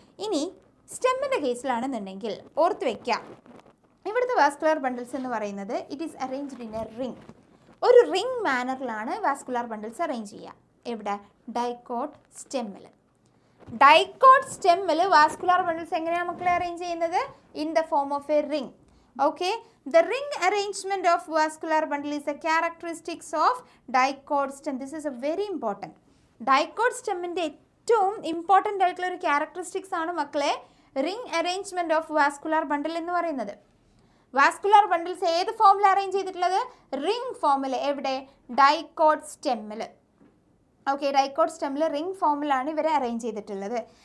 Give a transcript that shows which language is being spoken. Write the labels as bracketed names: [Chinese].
[Malayalam] ഇനി സ്റ്റെമ്മിൻ്റെ കേസിലാണെന്നുണ്ടെങ്കിൽ ഓർത്ത് വയ്ക്കാം, ഇവിടുത്തെ വാസ്കുലാർ ബണ്ടിൽസ് എന്ന് പറയുന്നത് [English] It is arranged in a ring. [Malayalam] ഒരു റിംഗ് മാനറിലാണ് വാസ്കുലാർ ബണ്ടിൽസ് അറേഞ്ച് ചെയ്യുക. എവിടെ? ഡൈക്കോട്ട് സ്റ്റെമ്മിൽ. ഡൈക്കോട്ട് സ്റ്റെമ്മിൽ വാസ്കുലാർ ബണ്ടിൽസ് എങ്ങനെയാണ് മക്കളെ അറേഞ്ച് ചെയ്യുന്നത്? [English] In the form of a ring. Okay, the ring arrangement of vascular bundle is a characteristics of dicot stem. This is a very important. [Malayalam] Dicot stemന്റെ ഏറ്റവും important ആയിട്ടുള്ള ഒരു characteristics ആണ് മക്കളെ ring arrangement of vascular ബണ്ടിൽ എന്ന് പറയുന്നത്. Vascular bundles ഏത് ഫോമിൽ arrange ചെയ്തിട്ടുള്ളത്? റിംഗ് ഫോമിൽ. എവിടെ? ഡൈക്കോട്ട് സ്റ്റെമ്മിൽ. ഓക്കെ, ഡൈക്കോട്ട് സ്റ്റെമ്മിൽ റിംഗ് ഫോമിലാണ് ഇവരെ അറേഞ്ച് ചെയ്തിട്ടുള്ളത്.